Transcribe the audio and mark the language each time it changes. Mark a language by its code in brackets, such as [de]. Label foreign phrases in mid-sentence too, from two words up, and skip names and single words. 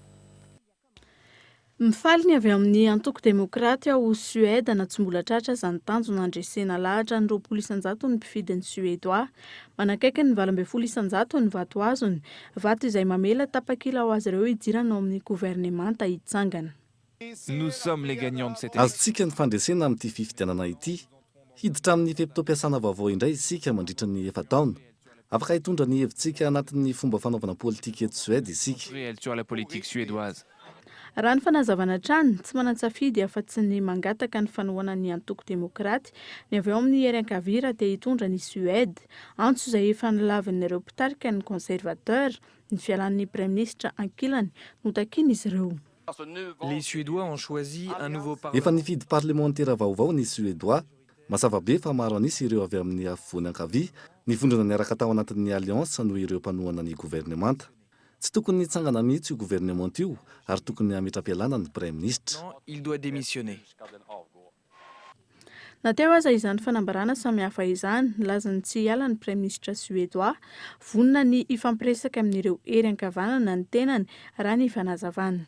[mg] Mifaly ny avy amin'ny antoko demokraty ao Suède na tsy mbola tratra izany tanjo nandresena lahatra ny 20 isanjato ny mpifidiny suédois manakaiky ny 12 isanjato ny vato azony vato izay mamela tapakila ho azy ireo hidirana ao amin'ny gouvernemanta hitsangana. [fr] Nous sommes les gagnants de cette [mg] azontsika ny fandresena amin'ity fifidianana ity hiditra amin'ny feptom-piasana vaovao indray isika mandritra ny 4 taona afaka hitondra ny hevintsika anatin'ny fomba fanaovana politika eto Suède isika [fr] sur la politique suédoise. [mg] Raha ny fanazavana trany tsy manan-tsafidy afa-tsy ny mangataka ny fanohana ny antoko demokraty ny avy ao amin'ny hery-ankavira te hitondra ny Suède antso izay efa nilavin'ireo mpitarika ny conservateur ny fialan'ny praiministra ankilany no takiny izy ireo. [fr] Les Suédois ont choisi un nouveau [mg] efa nifidy parlementaire vaovao ny Suédois mazava be fa maro anisy ireo avy amin'ny afovoany ankavia nivondrona niaraka tao anatin'ny alliance noho ireo mpanohana ny gouvernemanta tsy tokony nitsangana mihitsy io gouvernement io ary tokony hametra-pialana ny praiministra. [fr] Il doit démissionner. [mg] Nateo aza izany fanambarana samihafa izany lazany tsy hiala ny praiministra suédois vonona ny ifampiresaka amin'ireo hery-ankavanana ny tenany raha ny fanazavana.